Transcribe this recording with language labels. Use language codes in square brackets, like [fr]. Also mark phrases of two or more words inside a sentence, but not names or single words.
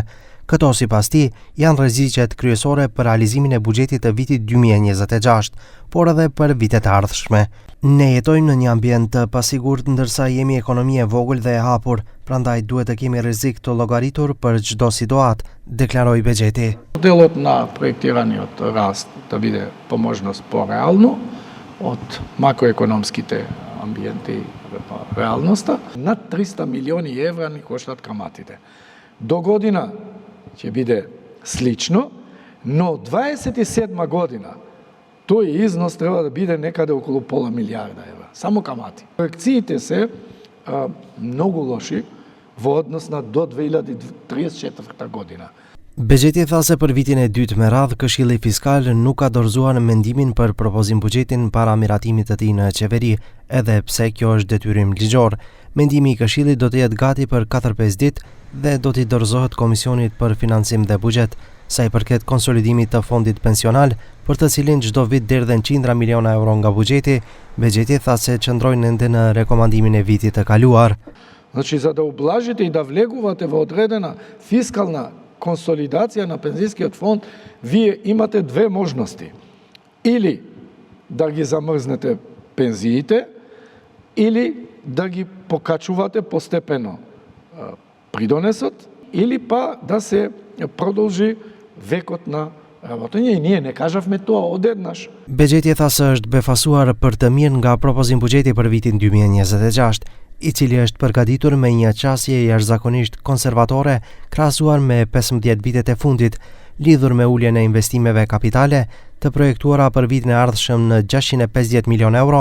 [sq] Këto sipas tij janë rreziqet kryesore për realizimin e buxhetit të vitit 2026, por edhe për vitet e ardhshme. Ne jetojmë në një ambient të pasigurt ndërsa jemi ekonomi e vogël dhe e hapur, prandaj duhet të kemi rrezik të llogaritur për çdo situatë, deklaroi Vexheti. [mk] Modelот на проектираниот раст да биде по можност по-реално од макроекономските амбиенти реалноста. Над 300 милиони евра ни коштат каматите. До година ќе биде слично, но 27 година тој износ треба да биде некаде околу пола милиарда евра, само камати. Проекциите се многу лоши во однос на до 2034 година. [sq] Vexheti tha se për vitin e dytë me radhë Këshilli Fiskal nuk ka dorëzuar në mendimin për propozim buxhetin para miratimit të tij në qeveri, edhe pse kjo është detyrim ligjor. Mendimi i Këshillit do të jetë gati për 4-5 ditë dhe do t'i dorëzohet Komisionit për Financim dhe Buxhet. Sa i përket konsolidimit të fondit pensional, për të cilin çdo vit derdhen qindra miliona euro nga buxheti, Vexheti tha se qëndrojnë ende në rekomandimin e vitit të kaluar. [mk] Значи, за да ублажите и да влегувате во одредена фискална консолидација на пензискиот фонд, вие имате две можности. Или да ги замрзнете пензиите, или да ги покачувате постепено придонесот, или па да се продолжи векот на работење. И ние не кажавме тоа одеднаш. [sq] Vexheti tha se është befasuar për të mirë nga propozim buxheti për vitin 2026, i cili është përgatitur me një qasje jashtëzakonisht konservatore krahasuar me 15 vitet e fundit, lidhur me uljen e investimeve kapitale të projektuara për vitin e ardhshëm në 650 milion euro.